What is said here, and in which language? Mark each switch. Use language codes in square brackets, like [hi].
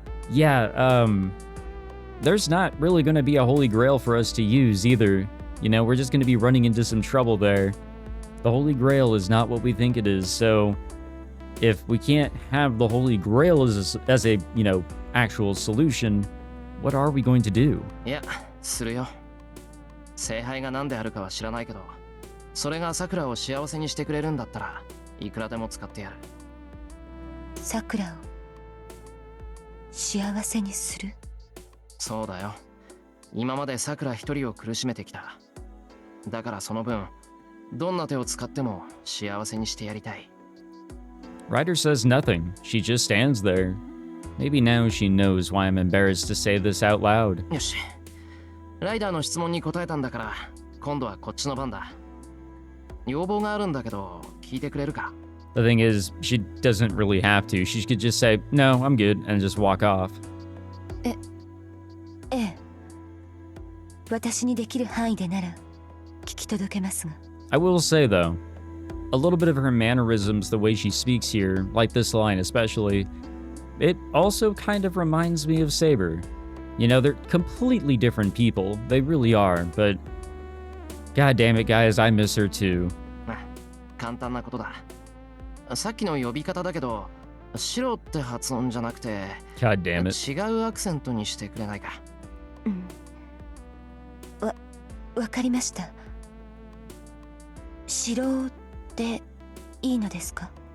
[en] Yeah, there's not really going to be a Holy Grail for us to use either. You know, we're just going to be running into some trouble there. The Holy Grail is not what we think it is, so if we can't have the Holy Grail as a, you know, actual solution, what are we going to do? [ja] いや、するよ。聖杯が何であるかは知らないけど、それがさくらを幸せにしてくれるんだったらいくらでも使ってやる。さくらを幸せにする？そうだよ。今までさくら一人を苦しめてきた。だからその分、どんな手を使っても幸せにしてやりたい。 [en] Ryder says nothing. She just stands there. Maybe now she knows why I'm embarrassed to say this out loud. [ja] よし。ライダーの質問に答えたんだから、今度はこっちの番だ。要望があるんだけど、聞いてくれるか？ [en] The thing is, she doesn't really have to. She could just say, no, I'm good, and just walk off. [ja] ええ。私にできる範囲でなら聞き届けますが。 [en] I will say, though, a little bit of her mannerisms, the way she speaks here, like this line especially, it also kind of reminds me of Saber. You know, they're completely different people. They really are, but god damn it, guys, I miss her too. [ja] 簡単なことだ。さっきの呼び方だけど、白って発音じゃなくて、 [en] God damn it. [ja] 違うアクセントにしてくれないか。うん。わかりました。白でいいのですか？